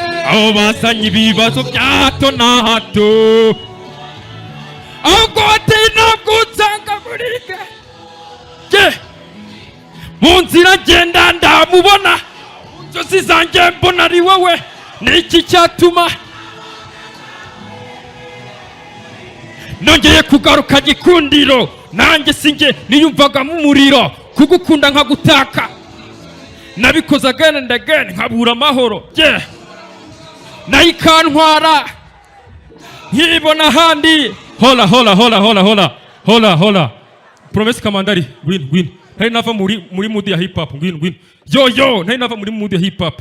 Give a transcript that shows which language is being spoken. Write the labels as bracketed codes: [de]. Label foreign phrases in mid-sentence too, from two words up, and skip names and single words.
[rw] Abo bazanye ibibazo bya hato na hato. Ahubwo bati ntabwo unsanga muri ge-, ge-, mu nzira ngenda ndamubona. Inzozi zanjye mbona ari wowe. Ni iki cyatuma nongeye kugaruka gikundiro? Nanjye sinjye niyumvagamo umuriro. Kugukunda nkagutaka. Nabikoze [en] again and again, [rw] nkabura amahoro. Yeah. Nayo ikantwara. Nkibona ahandi. [es] Hola, hola, hola, hola, hola. Hola, hola. [rw] Promesse Kamandari, ngwino, ngwino. Nari nava muri, muri mood ya [en] hip hop, [rw] ngwino, ngwino. Yo, yo, nari nava muri mood ya [en] hip hop.